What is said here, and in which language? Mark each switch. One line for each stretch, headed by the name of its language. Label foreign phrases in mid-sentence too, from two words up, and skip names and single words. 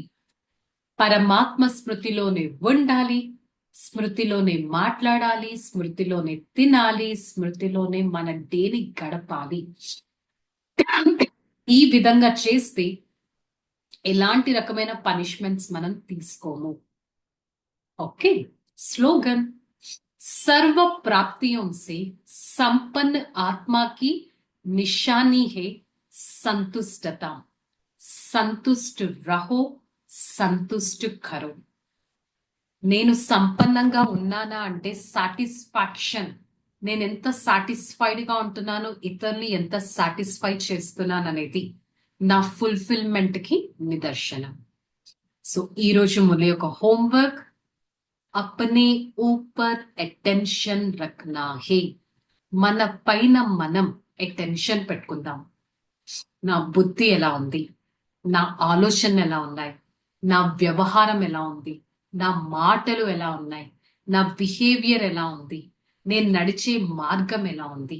Telugu: పరమాత్మ స్మృతిలోనే ఉండాలి, స్మృతిలోనే మాట్లాడాలి, స్మృతిలోనే తినాలి, స్మృతిలోనే మన డేని గడపాలి. ఈ విధంగా చేస్తే ఎలాంటి రకమైన పనిష్మెంట్స్ మనం తీసుకోము. ఓకే,
Hindi: స్లోగన్, सर्व प्राप्तियों से संपन्न आत्मा की निशानी है संतुष्टता. संतुष्ट रहो, संतुष्ट करो.
Telugu: నేను సంపన్నంగా ఉన్నానా అంటే సాటిస్ఫాక్షన్. నేను ఎంత సాటిస్ఫైడ్గా ఉంటున్నాను, ఇతరుల్ని ఎంత సాటిస్ఫై చేస్తున్నాను అనేది నా ఫుల్ఫిల్మెంట్ కి నిదర్శనం. సో ఈ రోజు మన యొక్క హోంవర్క్,
Hindi: अपने ऊपर अटेंशन रखना है.
Telugu: మన పైన మనం అటెన్షన్ పెట్టుకుందాం. నా బుద్ధి ఎలా ఉంది, నా ఆలోచనలు ఎలా ఉన్నాయి, నా వ్యవహారం ఎలా ఉంది, నా మాటలు ఎలా ఉన్నాయి, నా బిహేవియర్ ఎలా ఉంది, నేను నడిచే మార్గం ఎలా ఉంది.